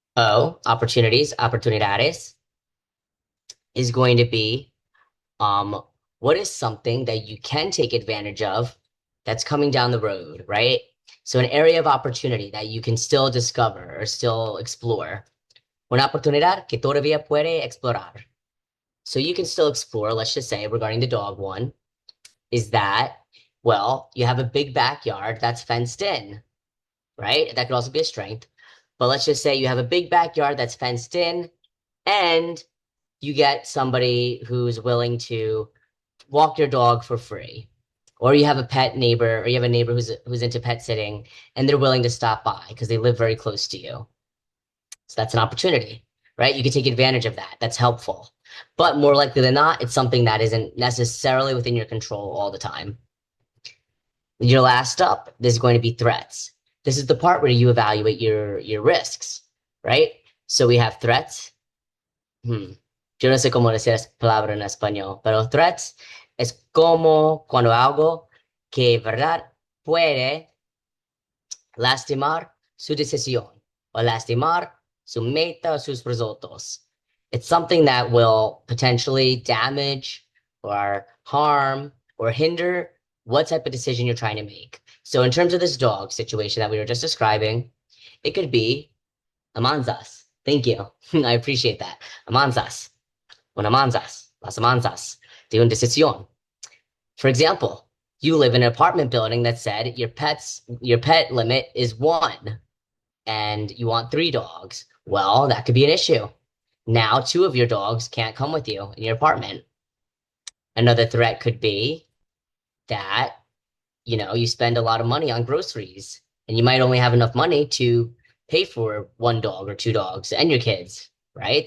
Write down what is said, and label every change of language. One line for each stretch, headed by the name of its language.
English: Opportunities, oportunidades is going to be um what is something that you can take advantage of that's coming down the road, right? So an area of opportunity that you can still discover or still explore.
Spanish: Una oportunidad que todavía puede explorar.
English: So you can still explore, let's just say, regarding the dog one, is that, well, you have a big backyard that's fenced in, right? That could also be a strength. But let's just say you have a big backyard that's fenced in, and you get somebody who's willing to walk your dog for free. Or you have a pet neighbor, or you have a neighbor who's into pet sitting, and they're willing to stop by because they live very close to you. So that's an opportunity, right? You can take advantage of that. That's helpful. But more likely than not, it's something that isn't necessarily within your control all the time. Your last up, there's going to be threats. This is the part where you evaluate your risks, right? So we have threats.
Spanish: Yo no sé cómo decir esa palabra en español, pero threats es como cuando algo que, verdad, puede lastimar su decisión o lastimar su meta o sus resultados.
English: It's something that will potentially damage or harm or hinder what type of decision you're trying to make. So in terms of this dog situation that we were just describing, it could be amanzas. Thank you. I appreciate that.
Spanish: Amanzas. Una manzas. Las amanzas de una decisión.
English: For example, you live in an apartment building that said your pet limit is one and you want three dogs. Well, that could be an issue. Now, two of your dogs can't come with you in your apartment. Another threat could be that, you spend a lot of money on groceries and you might only have enough money to pay for one dog or two dogs and your kids, right?